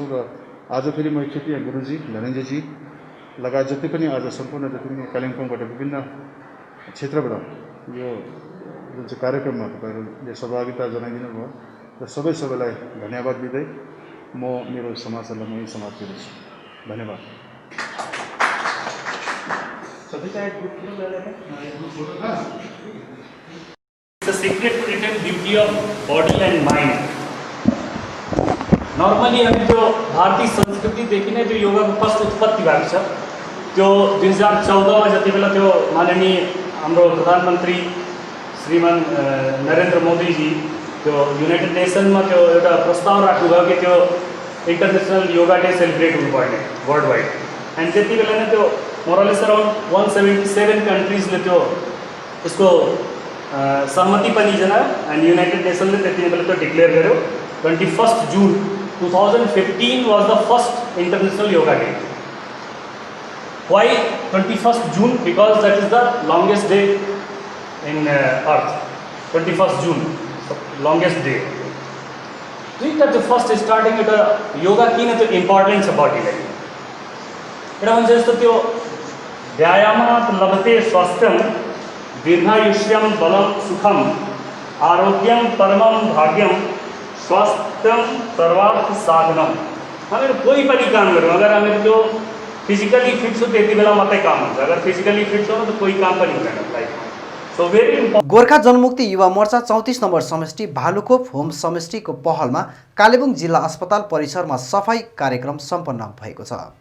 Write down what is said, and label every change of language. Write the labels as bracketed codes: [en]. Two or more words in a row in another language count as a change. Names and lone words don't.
[ne] र आज फेरि म एकचोटि गुरुजी धनञ्जयजी लगायत जति पनि आज सम्पूर्ण जति पनि कालिम्पोङबाट विभिन्न क्षेत्रबाट यो जुन चाहिँ कार्यक्रममा तपाईँहरूले सहभागिता जनाइदिनु भयो र सबैलाई धन्यवाद दिँदै म मेरो समाचारलाई म समाप्त गर्छु। धन्यवाद। [en] The secret to retain beauty of body and mind. [ne] नर्मली हामी त्यो भारतीय संस्कृतिदेखि नै त्यो योगाको फर्स्ट उत्पत्ति भएको छ। त्यो 2014 मा जति बेला त्यो माननीय हाम्रो प्रधानमन्त्री श्रीमान नरेन्द्र मोदीजी त्यो युनाइटेड नेसनमा त्यो एउटा प्रस्ताव राख्नुभयो कि त्यो इन्टरनेसनल योगा डे सेलिब्रेट हुनुपर्ने [en] world wide. [ne] एन्ड त्यति बेला नै त्यो [en] moreless around [ne] 177 कन्ट्रिजले त्यो यसको सहमति पनि जनायो। एन्ड युनाइटेड नेसनले त्यति बेला त्यो डिक्लेयर गर्यो 21 जुन 2015 [en] was the first International Yoga Day. Why 21st June? Because that is the longest day in Earth. 21st June, longest day. That the first starting with the yoga [ne] किन त्यो इम्पोर्टेन्ट छ बडीलाई। एउटा भन्छ जस्तो त्यो [sa] व्यायामात् लभते स्वास्थ्यम दीर्घायुष्यम बलम सुखम आरोग्यम परमम भाग्यम स्वास्थ्यम सर्वार्थ साधनम। [ne] हामीहरू कोही पनि काम गरौँ अगर हामीहरू त्यो [en] physically fit [ne] छु त्यति बेला मात्रै काम हुन्छ। अगर [en] physically fit [ne] छौँ त कोही काम पनि हुँदैन लाइफमा। [en] so very important. [ne] गोर्खा जनमुक्ति युवा मोर्चा 34 नम्बर समष्टि भालुखोप होम समष्टिको पहलमा कालेबुङ जिल्ला अस्पताल परिसरमा सफाई कार्यक्रम सम्पन्न भएको छ।